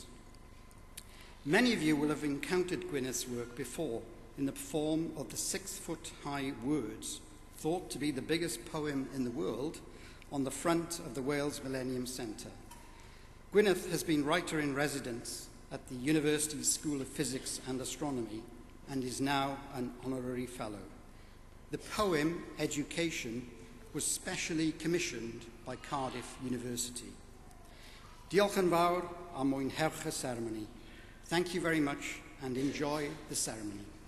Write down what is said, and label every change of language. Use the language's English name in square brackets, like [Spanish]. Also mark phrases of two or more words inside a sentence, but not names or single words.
[English] Many of you will have encountered Gwyneth's work before in the form of the 6-foot-high words, thought to be the biggest poem in the world, on the front of the Wales Millennium Centre. Gwyneth has been writer-in-residence at the University's School of Physics and Astronomy and is now an honorary fellow. The poem, Education, was specially commissioned by Cardiff University. [Welsh] Diolch yn fawr a mwynhewch y ceremony. [English] Thank you very much and enjoy the ceremony.